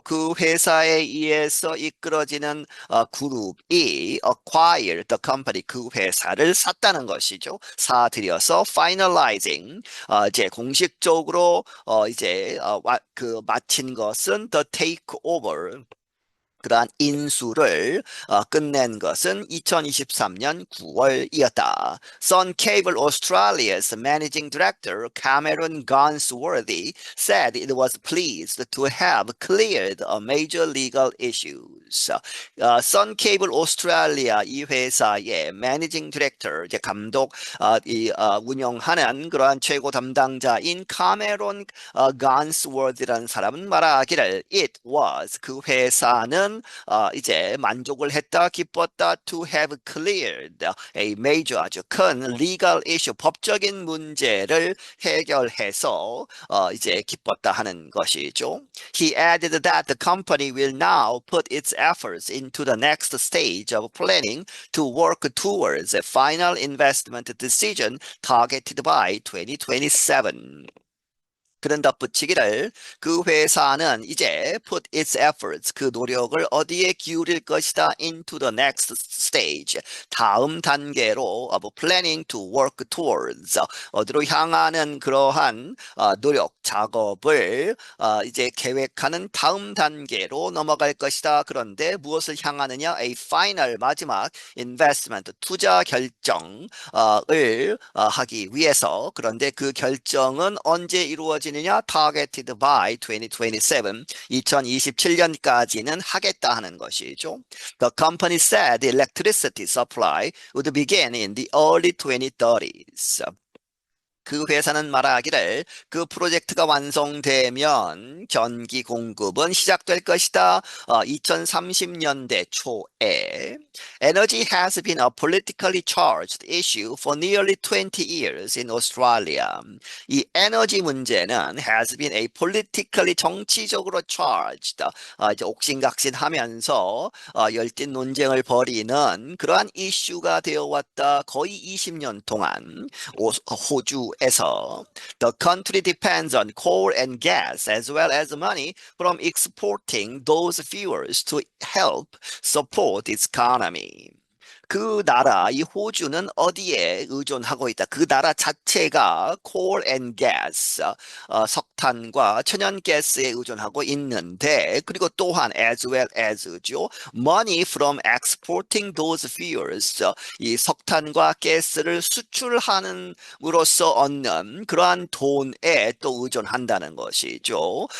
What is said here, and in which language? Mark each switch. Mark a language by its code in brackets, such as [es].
[ko] 그 회사에 의해서 이끌어지는 그룹이 [en] acquired the company [ko] 그 회사를 샀다는 것이죠. 사들여서 finalizing 이제 공식적으로 이제 마친 것은 [en] the takeover [ko] 그러한 인수를 끝낸 것은 2023년 9월이었다. [en] Sun Cable Australia's managing director Cameron Gansworthy said it was pleased to have cleared a major legal issues. [ko] Sun Cable Australia 이 회사의 managing director 이제 감독 운영하는 그러한 최고 담당자인 카메론 간스워드라는 사람은 말하기를 [en] it was [ko] 그 회사는 이제 만족을 했다, 기뻤다, [en] to have cleared a major [ko] 아주 큰 [en] legal issue, [ko] 법적인 문제를 해결해서 이제 기뻤다 하는 것이죠. [en] He added that the company will now put its efforts into the next stage of planning to work towards a final investment decision targeted by 2027. [ko] 그런 덧붙이기를 그 회사는 이제 [en] put its efforts [ko] 그 노력을 어디에 기울일 것이다 [en] into the next stage [ko] 다음 단계로 [en] of planning to work towards [ko] 어디로 향하는 그러한 노력 작업을 이제 계획하는 다음 단계로 넘어갈 것이다. 그런데 무엇을 향하느냐? [en] A final [ko] 마지막 investment 투자 결정을 하기 위해서 그런데 그 결정은 언제 이루어지느냐? [en] Targeted by 2027 [ko] 2027년까지는 하겠다 하는 것이죠. [en] The company said the electricity supply would begin in the early 2030s. [ko] 그 회사는 말하기를 그 프로젝트가 완성되면 전기 공급은 시작될 것이다. 2030년대 초에. [en] Energy has been a politically charged issue for nearly 20 years in Australia. [ko] 이 에너지 문제는 [en] has been a politically [ko] 정치적으로 charged. 이제 옥신각신하면서 열띤 논쟁을 벌이는 그러한 이슈가 되어 왔다. 거의 20년 동안. 호주에서 [en] The country depends on coal and gas as well as money from exporting those fuels to help support its economy. [ko] 그 나라, 이 호주는 어디에 의존하고 있다? 그 나라 자체가 [en] coal and gas, [ko] 석탄과 천연가스에 의존하고 있는데, 그리고 또한 [en] as well as [ko] 죠. [en] money from exporting those fuels, [ko] 이 석탄과 가스를 수출하는으로써 얻는 그러한 돈에 또 의존한다는 것이죠.